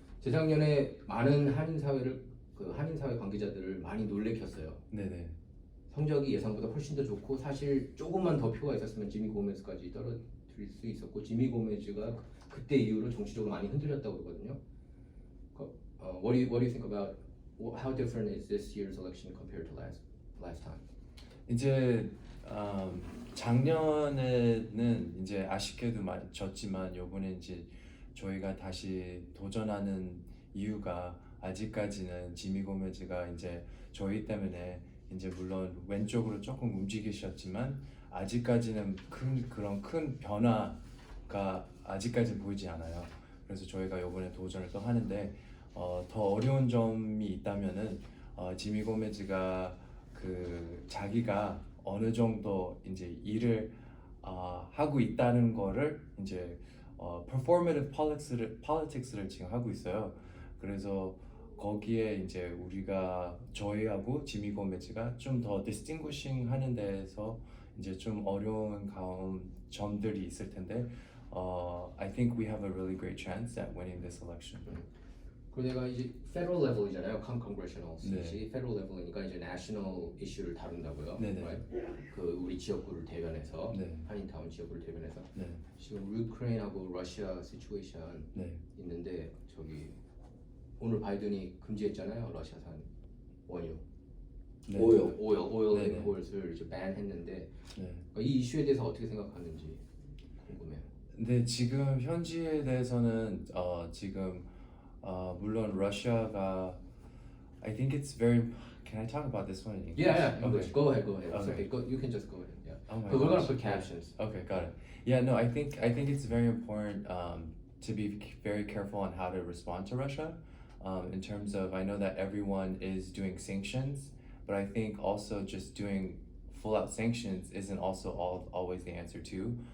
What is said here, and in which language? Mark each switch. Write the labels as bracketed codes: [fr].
[ko] 재작년에 많은 한인 사회 관계자들을 많이 놀래켰어요. 네네. 성적이 예상보다 훨씬 더 좋고 사실 조금만 더 표가 있었으면 지미 고메즈까지 떨어뜨릴 수 있었고 지미 고메즈가 그때 이후로 정치적으로 많이 흔들렸다고 그러거든요. [en] What do you think about how different is this year's election compared to last time? [ko] 이제 작년에는 이제 아쉽게도 많이 졌지만 요번에 이제 저희가 다시 도전하는 이유가 아직까지는 지미 고메즈가 이제 저희 때문에 이제 물론 왼쪽으로 조금 움직이셨지만 아직까지는 그런 큰 변화가 아직까지 보이지 않아요. 그래서 저희가 요번에 도전을 또 하는데 더 어려운 점이 있다면은 지미 고메즈가 그 자기가 어느 정도 이제 일을 하고 있다는 거를 이제 performative politics를 지금 하고 있어요. 그래서 거기에 이제 우리가 저희하고 지미 고메즈가 좀 더 distinguishing 하는 데에서 이제 좀 어려운 점들이 있을 텐데 [en] I think we have a really great chance at winning this election. [ko] 그리고 내가 이제 federal level이잖아요. [en] congressional [ko] 네. seat이 federal level이니까 이제 national issue를 다룬다고요. 네네. [en] Right? [ko] 그 우리 지역구를 대변해서 네. 한인타운 지역구를 대변해서 네. 지금 우크레인하고 러시아 시츄에이션 네. 있는데 저기 오늘 바이든이 금지했잖아요. 러시아산 원유, 네. 오일 네네. 임포트를 이제 ban했는데 네. 이 이슈에 대해서 어떻게 생각하는지 궁금해요. 근데 지금 현지에 대해서는 지금 물론 러시아가 [en] I think it's very. Can I talk about this one in English? Yeah, English. Okay. Go ahead. It's Okay. okay. You can just go ahead. Yeah. Oh my But we're gonna gosh. put captions. Okay, got it. Yeah, no, I think it's very important to be very careful on how to respond to Russia. In terms of, I know that everyone is doing sanctions, but I think also just doing full-out sanctions isn't also always the answer too.